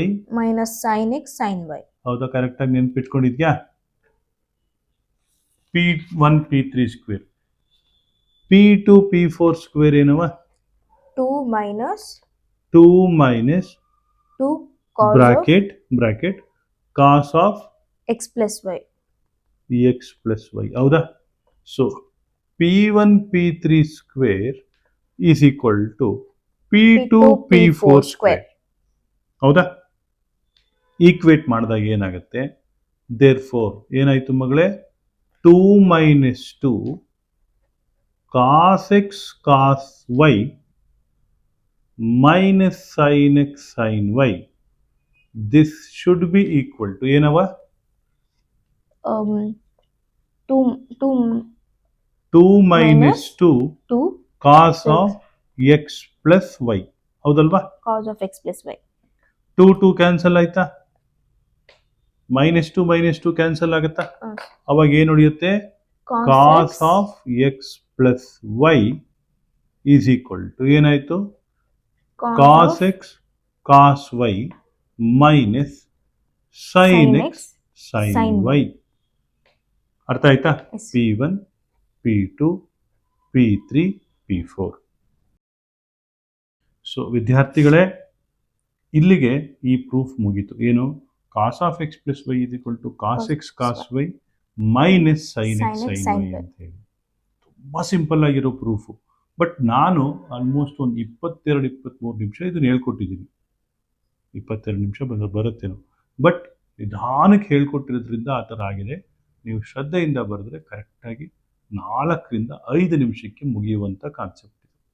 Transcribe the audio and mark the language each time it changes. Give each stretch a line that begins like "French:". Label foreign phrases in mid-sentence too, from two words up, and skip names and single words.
English: minus sine x sine y
Kannada: ಹೌದಾ? ಕರೆಕ್ಟ್ ಆಗಿ ನೆನ್ಪಿಟ್ಕೊಂಡಿದ್ಯಾ? P1 P3 ಸ್ಕ್ವೇರ್ P2 P4 ಸ್ಕ್ವೇರ್ ಏನವ
English: 2 ಮೈನಸ್ 2 minus 2 cos ಬ್ರಾಕೆಟ್ cos of x plus y. x plus y. ಹೌದಾ? so P1 P3 square is equal to P2 P4 square.
Kannada: ಹೌದಾ? ಈಕ್ವೇಟ್ ಮಾಡಿದಾಗ ಏನಾಗುತ್ತೆ? ದೇರ್ ಫೋರ್ ಏನಾಯ್ತು ಮಗಳೇ?
English: 2 minus 2 cos x cos y minus sin x sin y. This should be equal to ಏನವ? 2 minus 2 cos of x plus y. ಹೌದಲ್ವಾ? Cos of x plus y.
Kannada: 2 ಕ್ಯಾನ್ಸಲ್ ಆಯ್ತಾ? -2 ಕ್ಯಾನ್ಸಲ್ ಆಗುತ್ತಾ? ಅವಾಗ ಏನು ಉಳಿಯುತ್ತೆ?
English: cos of x plus y is equal to ಏನಾಯ್ತು? cos x cos y minus sin x sin y.
Kannada: ಅರ್ಥ ಆಯ್ತಾ? P1 P2 P3 P4. ಸೊ ವಿದ್ಯಾರ್ಥಿಗಳೇ, ಇಲ್ಲಿಗೆ ಈ ಪ್ರೂಫ್ ಮುಗೀತು. ಏನು?
English: cos of x plus y is equal to cos x cos y minus sin x sin y
Kannada: ಅಂತ ಹೇಳಿ ತುಂಬ ಸಿಂಪಲ್ ಆಗಿರೋ ಪ್ರೂಫು. ಬಟ್ ನಾನು ಆಲ್ಮೋಸ್ಟ್ ಒಂದು 22-23 ನಿಮಿಷ ಇದನ್ನು ಹೇಳ್ಕೊಟ್ಟಿದ್ದೀನಿ. 22 ನಿಮಿಷ ಬರುತ್ತೇನೋ, ಬಟ್ ನಿಧಾನಕ್ಕೆ ಹೇಳ್ಕೊಟ್ಟಿರೋದ್ರಿಂದ ಆ ಥರ ಆಗಿದೆ. ನೀವು ಶ್ರದ್ಧೆಯಿಂದ ಬರೆದ್ರೆ ಕರೆಕ್ಟಾಗಿ 4-5 ನಿಮಿಷಕ್ಕೆ ಮುಗಿಯುವಂಥ ಕಾನ್ಸೆಪ್ಟ್ ಇದು.